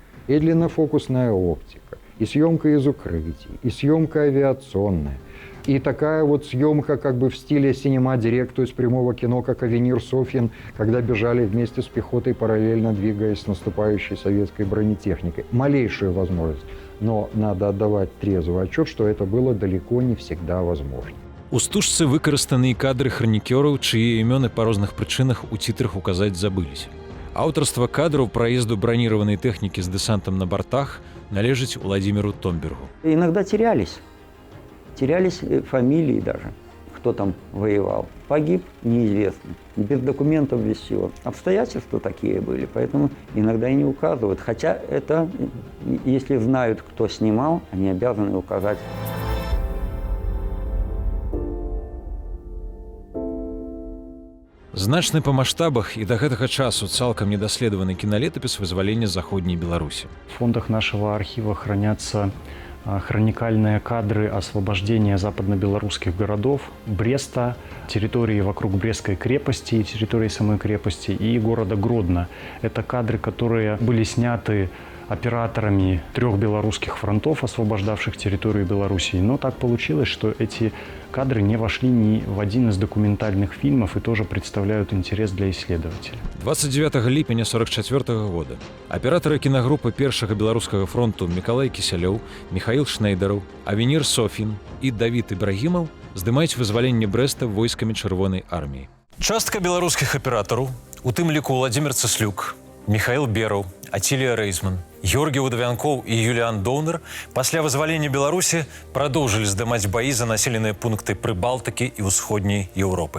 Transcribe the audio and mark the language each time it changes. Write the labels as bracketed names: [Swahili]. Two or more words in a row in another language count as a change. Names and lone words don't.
[Russian] И длиннофокусная оптика, и съемка из укрытий, и съемка авиационная, и такая вот съемка как бы в стиле синема-директ, то есть прямого кино, как «Авенир Софьин», когда бежали вместе с пехотой, параллельно двигаясь с наступающей советской бронетехникой. Малейшую возможность, но надо отдавать трезвый отчет, что это было далеко не всегда возможно. [Belarusian] У стужцы выкарыстаныя кадры хранікёраў, чые імёны па розных прычынах у цітрах указаць забыліся. Аўтарства кадраў праезду [Russian] бронированной техники с десантом на бортах належит Владимиру Томбергу. Иногда терялись фамилии даже, кто там воевал. Погиб неизвестно, без документов, без всего. Обстоятельства такие были, поэтому иногда и не указывают. Хотя это, если знают, кто снимал, они обязаны указать. [Belarusian] Значны па маштабах і да гэтага часу цалкам недаследаваны кіналетапіс вызвалення заходняй Беларусі. [Russian] В фондах нашего архива хранятся хроникальные кадры освобождения западно-белорусских городов, Бреста, территории вокруг Брестской крепости, территории самой крепости и города Гродно. Это кадры, которые были сняты операторами 3 белорусских фронтов, освобождавших территорию Белоруссии. Но так получилось, что эти кадры не вошли ни в один из документальных фильмов и тоже представляют интерес для исследователей. [Belarusian] 29 ліпеня 1944 года аператоры киногруппы Першага беларускага фронту Миколай Кісялёў, Михаил Шнейдараў, Авенир Софін і Давід Ібрагімаў здымаюць вызваленне Брэста войскамі Чырвонай арміі. Частка беларускіх аператараў, у тым ліку Владимир Цыслюк, Михаил Бераў, Атилия Рейзман, Георгий Удавянкоў і Юліан Доўнер пасля вызвалення Беларусі продолжили здымаць баі за населеныя пункты Прыбалтыкі і ўсходняй Еўропы.